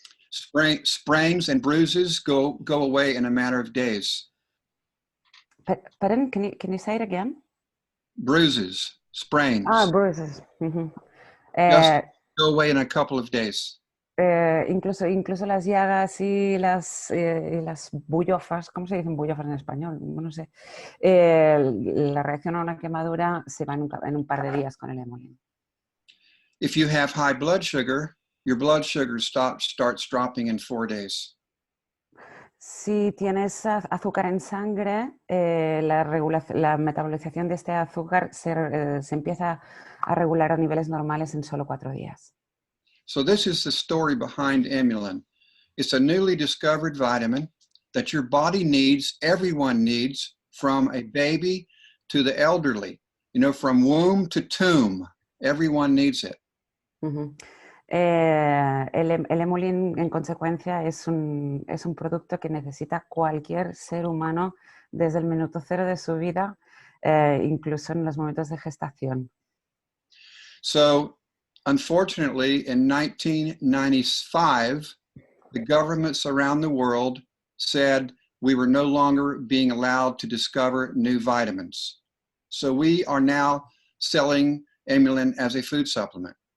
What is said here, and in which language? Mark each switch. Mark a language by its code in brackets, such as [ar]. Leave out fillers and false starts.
[en] Sprains and bruises go away in a matter of days. Pardon, can you say it again? Bruises, sprains. Bruises. Uh-huh. Just go away in a couple of days. [es] Incluso las llagas y las bullofas, ¿cómo se dicen bullofas en español? No sé. La reacción a una quemadura se va en un par de días con el Emulin. [en] If you have high blood sugar, your blood sugar starts dropping in 4 days. [es] Si tienes azúcar en sangre, la metabolización de este azúcar se empieza a regular a niveles normales en solo 4 días. [en] So this is the story behind Emulin. It's a newly discovered vitamin that your body needs, everyone needs, from a baby to the elderly. You know, from womb to tomb, everyone needs it. Uh-huh. [es] El Emulin, en consecuencia, es un producto que necesita cualquier ser humano desde el minuto cero de su vida, incluso en los momentos de gestación. [en] So, unfortunately, in 1995, the governments around the world said we were no longer being allowed to discover new vitamins. So we are now selling Emulin as a food supplement.